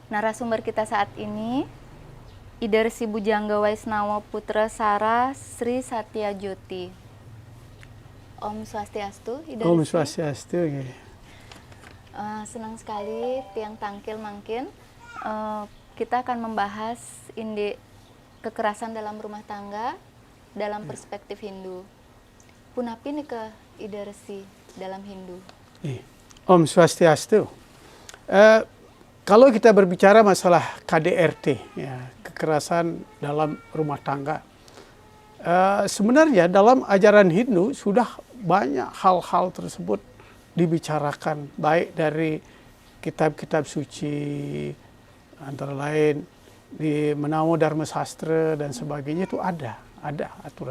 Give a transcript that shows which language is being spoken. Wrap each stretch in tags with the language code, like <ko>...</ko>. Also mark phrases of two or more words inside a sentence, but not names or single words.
<id>narasumber kita saat ini, Ida Resi Bujangga Waisnawa Putra Sara Sri Satyajoti. Om Swastiastu, Ida Om Resi. Swastiastu. Senang sekali</id> <ban>tiang tangkil mangkin.</ban> <id>Kita akan membahas kekerasan dalam rumah tangga dalam perspektif Hindu.</id> <ban>Punapi nih ke Ida Resi</ban> <id>dalam Hindu. Om Swastiastu. Kalau kita berbicara masalah KDRT, ya, kekerasan dalam rumah tangga, sebenarnya dalam ajaran Hindu sudah banyak hal-hal tersebut dibicarakan, baik dari kitab-kitab suci, antara lain di Menamo Dharma Sastra dan sebagainya, itu ada aturan.</id>